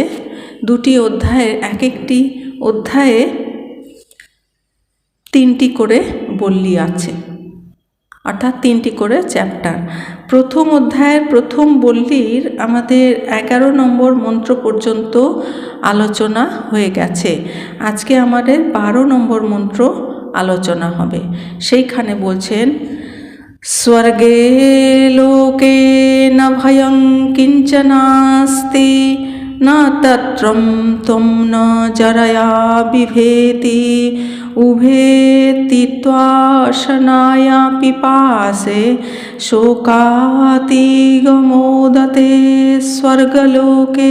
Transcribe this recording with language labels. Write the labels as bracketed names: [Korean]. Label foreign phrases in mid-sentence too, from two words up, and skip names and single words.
[Bangla] দুটি অধ্যায়ের এক একটি অধ্যায়ে তিনটি করে বল্লী আছে, অর্থাৎ তিনটি করে চ্যাপ্টার। প্রথম অধ্যায়ের প্রথম বল্লীর আমাদের 11 নম্বর মন্ত্র পর্যন্ত আলোচনা হয়ে গেছে। আজকে আমাদের 12 নম্বর মন্ত্র আলোচনা হবে। সেইখানে বলছেন, [Sanskrit] স্বর্গে লোকে ন ভয়ং কিঞ্চনাস্তি ন তত্রং ত্বং ন জরয়া বিভেতি উভে তিত্বাশনায়া পিপাসে শোকাতিগমোদতে স্বর্গলোকে।